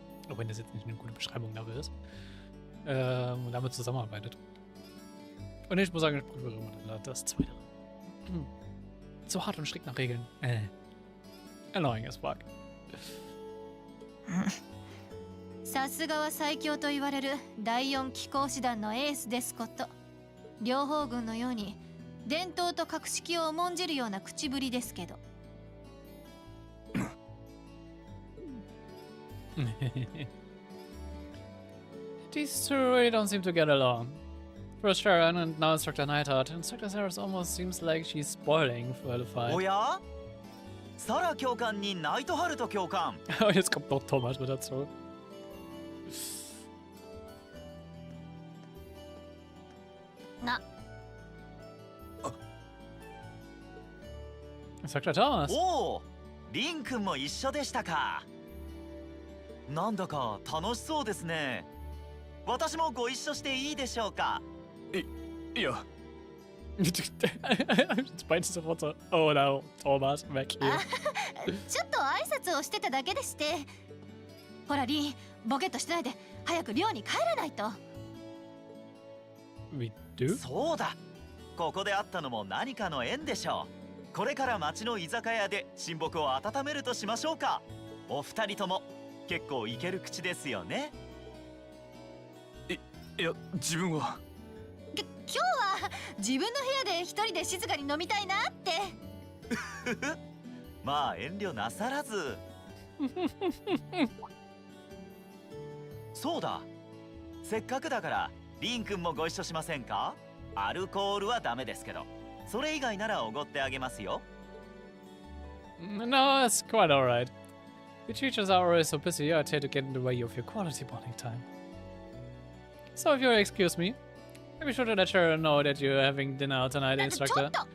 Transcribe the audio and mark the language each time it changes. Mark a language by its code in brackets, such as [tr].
[de] Auch wenn das jetzt nicht eine gute Beschreibung dafür ist. Und damit zusammenarbeitet. Und ich muss sagen, ich prüfe immer das Zweite. So hart und strikt nach Regeln. [en] Annoying as fuck. [ja] さすがは最強と言われる第4機甲師団のエースですこと。両方軍のように伝統と格式を重んじるような口ぶりですけど。 [en] These two really don't seem to get along. First Sharon and now Instructor Neidhart. Instructor Sarah almost seems like she's spoiling for the fight. [ja] おやサラ教官にナイトハルト教官 [de] Und jetzt kommt noch Thomas mit dazu. Na. [en] Instructor Thomas. [ja] おおリン君も一緒でしたかなんだか楽しそうですね私もご一緒していいでしょうかいや [de] Jetzt meinte sofort so, [en] oh no, [de] Thomas, weg hier. [ja] ちょっと挨拶をしてただけでして。ほらリン、ボケっとしてないで早く寮に帰らないと。 [de] Wie du? [ja] そうだここで会ったのも何かの縁でしょうこれから町の居酒屋で親睦を温めるとしましょうかお二人とも結構イケる口ですよねいや自分は今日は自分の部屋で一人で静かに飲みたいなってまあ遠慮なさらずそうだせっかくだからリン君もご一緒しませんかアルコールはダメですけどそれ以外ならおごってあげますよ [en] No, it's quite alright. Your teachers are always so busy, I tend to get in the way of your quality bonding time. So if you'll excuse me, be sure to let Sharon know that you're having dinner tonight, Instructor.